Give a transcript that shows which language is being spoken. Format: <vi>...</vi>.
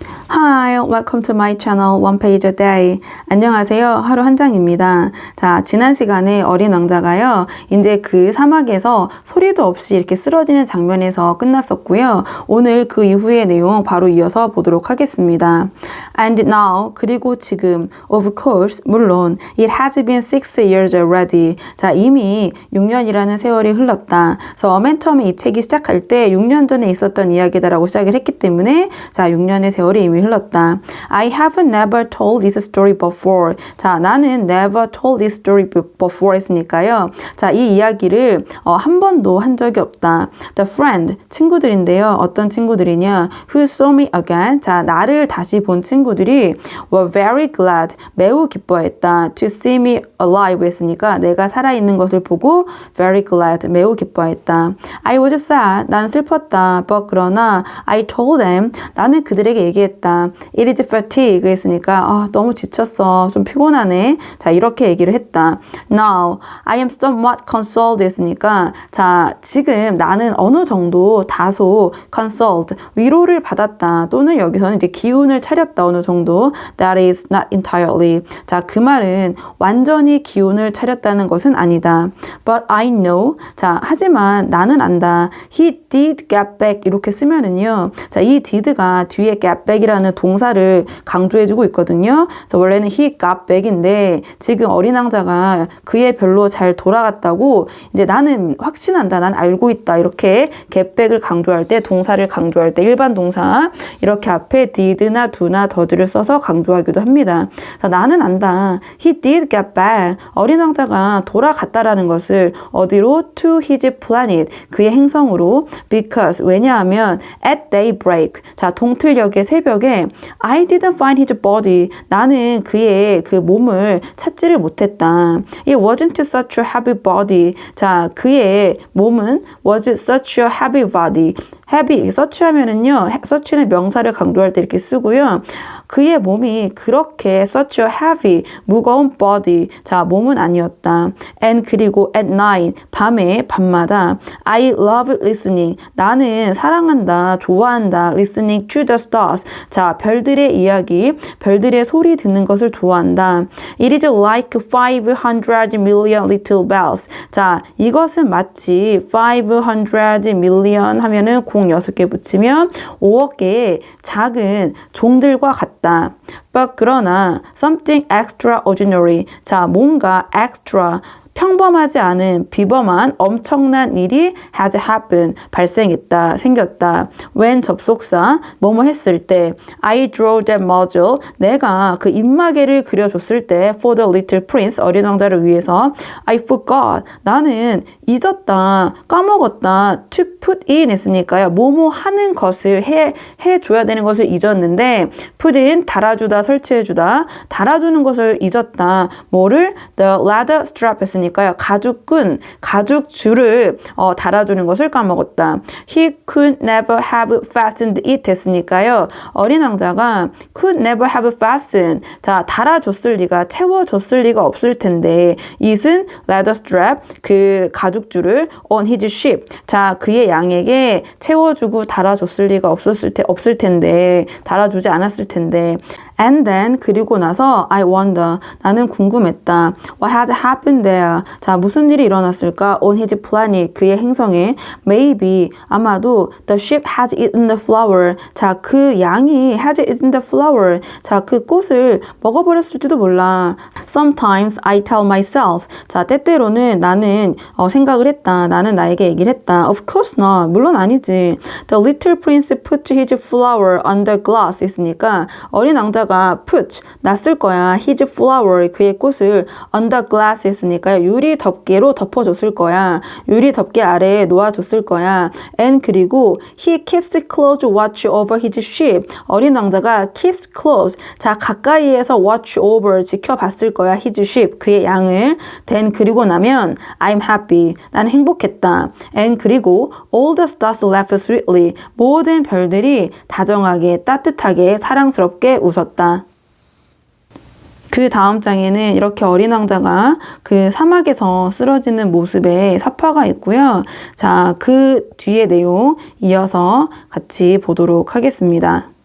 <en>Hi, welcome to my channel One Page a Day.</en> <ko>안녕하세요. 하루 한 장입니다. 자, 지난 시간에 어린 왕자가요. 이제 그 사막에서 소리도 없이 이렇게 쓰러지는 장면에서 끝났었고요. 오늘 그 이후의 내용 바로 이어서 보도록 하겠습니다.</ko> <en>And now,</en> <ko>그리고 지금,</ko> <en>of course, 물론, it has been 6 years already.</en> <ko>자, 이미 6년이라는 세월이 흘렀다. 그래서 맨 처음에 이 책이 시작할 때 6년 전에 있었던 이야기다라고 시작을 했기 때문에 자, 6년의 세월이 이미 흘렀다.</ko> <en>I have never told this story before.</en> <ko>자, 나는</ko> <en>never told this story before 했으니까요.</en> <ko>자, 이 이야기를 한 번도 한 적이 없다.</ko> <en>The friend, 친구들인데요.</en> <ko>어떤 친구들이냐?</ko> <en>Who saw me again.</en> <ko>자, 나를 다시 본 친구들이</ko> <en>were very glad,</en> <ko>매우 기뻐했다.</ko> <en>To see me alive</en> <ko>했으니까 내가 살아있는 것을 보고 very glad, 매우 기뻐했다.</ko> <en>I was sad, 난 슬펐다. But 그러나 I told them,</en> <ko>나는 그들에게 얘기했다.</ko> <en>It is fatigue</en> <ko>했으니까 너무 지쳤어. 좀 피곤하네. 자, 이렇게 얘기를 했다.</ko> <en>Now, I am somewhat consoled</en> <ko>했으니까 자, 지금 나는 어느 정도 다소 consoled, 위로를 받았다. 또는 여기서는 이제 기운을 차렸다. 어느 정도.</ko> <en>That is not entirely.</en> <ko>자, 그 말은 완전히 기운을 차렸다는 것은 아니다.</ko> <en>But I know.</en> <ko>자, 하지만 나는 안다.</ko> <en>He did get back</en> <ko>이렇게 쓰면은요. 자, 이 did가 뒤에 get back이라는 동사를 강조해주고 있거든요. 그래서 원래는</ko> <en>he got back</en> <ko>인데 지금 어린 왕자가 그의 별로 잘 돌아갔다고 이제 나는 확신한다. 난 알고 있다. 이렇게 get back을 강조할 때 동사를 강조할 때 일반 동사 이렇게 앞에 did나 do나 does를 써서 강조하기도 합니다. 그래서 나는 안다.</ko> <en>He did get back.</en> <ko>어린 왕자가 돌아갔다라는 것을 어디로?</ko> <en>To his planet.</en> <ko>그의 행성으로.</ko> <en>Because 왜냐하면 at daybreak.</en> <ko>자, 동틀녘의 새벽에</ko> <en>I didn't find his body.</en> <ko>나는 그의 그 몸을 찾지를 못했다.</ko> <en>It wasn't such a heavy body.</en> <ko>자, 그의 몸은</ko> <en>was such a heavy body.</en> <ko>heavy, 서치하면은요, 서치는 명사를 강조할 때 이렇게 쓰고요. 그의 몸이 그렇게 such a heavy, 무거운 body, 자, 몸은 아니었다.</ko> <en>And 그리고 at night, 밤마다 I love listening, 나는 사랑한다, 좋아한다, listening to the stars,</en> <ko>자, 별들의 이야기, 별들의 소리 듣는 것을 좋아한다.</ko> <en>It is like 500 million little bells,</en> <ko>자, 이것은 마치 500 million 하면은 6개 붙이면 5억 개의 작은 종들과 같다.</ko> <en>But 그러나 something extraordinary.</en> <ko>자, 뭔가 extra. 평범하지 않은 비범한 엄청난 일이 has happened, 발생했다, 생겼다.</ko> <en>when 접속사, 뭐뭐 했을 때 I drew that muzzle, 내가 그 입마개를 그려줬을 때 for the little prince, 어린 왕자를 위해서 I forgot, 나는 잊었다, 까먹었다 to put in</en> <ko>했으니까요. 뭐뭐 하는 것을 해줘야 되는 것을 잊었는데 put in, 달아주다, 설치해주다, 달아주는 것을 잊었다. 뭐를? the ladder strap 했으니까 가죽끈, 가죽줄을 달아주는 것을 까먹었다.</ko> <en>He could never have fastened it 했으니까요. 어린 왕자가 could never have fastened.</en> <ko>자, 달아줬을 리가, 채워줬을 리가 없을 텐데 it은 ladder strap, 그 가죽줄을</ko> <en>on his ship.</en> <ko>자, 그의 양에게 채워주고 달아줬을 리가 없을 텐데, 달아주지 않았을 텐데.</ko> <en>And then, 그리고 나서 I wonder,</en> <ko>나는 궁금했다.</ko> <en>What has happened there?</en> <ko>자, 무슨 일이 일어났을까?</ko> <en>On his planet,</en> <ko>그의 행성에</ko> <en>maybe, 아마도 the ship has eaten the flower.</en> <ko>자, 그 양이</ko> <en>has eaten the flower.</en> <ko>자, 그 꽃을 먹어버렸을지도 몰라.</ko> <en>Sometimes I tell myself.</en> <ko>자, 때때로는 나는 생각을 했다. 나는 나에게 얘기를 했다.</ko> <en>Of course not.</en> <ko>물론 아니지.</ko> <en>The little prince put his flower under glass</en> <ko>했으니까 어린 왕자가</ko> <en>put, 놨을 거야.</en> <ko>his flower, 그의 꽃을</ko> <en>under glass</en> <ko>했으니까 유리 덮개로 덮어줬을 거야. 유리 덮개 아래에 놓아줬을 거야.</ko> <en>And</en> <ko>그리고</ko> <en>he keeps close watch over his ship.</en> <ko>어린 왕자가</ko> <en>keeps close.</en> <ko>자, 가까이에서 watch over, 지켜봤을 거야. his ship, 그의 양을.</ko> <en>Then 그리고 나면 I'm happy.</en> <ko>난 행복했다.</ko> <en>And 그리고 all the stars laughed sweetly.</en> <ko>모든 별들이 다정하게, 따뜻하게, 사랑스럽게 웃었다. 그 다음 장에는 이렇게 어린 왕자가 그 사막에서 쓰러지는 모습에 사파가 있고요. 자, 그 뒤의 내용 이어서 같이 보도록 하겠습니다.</ko>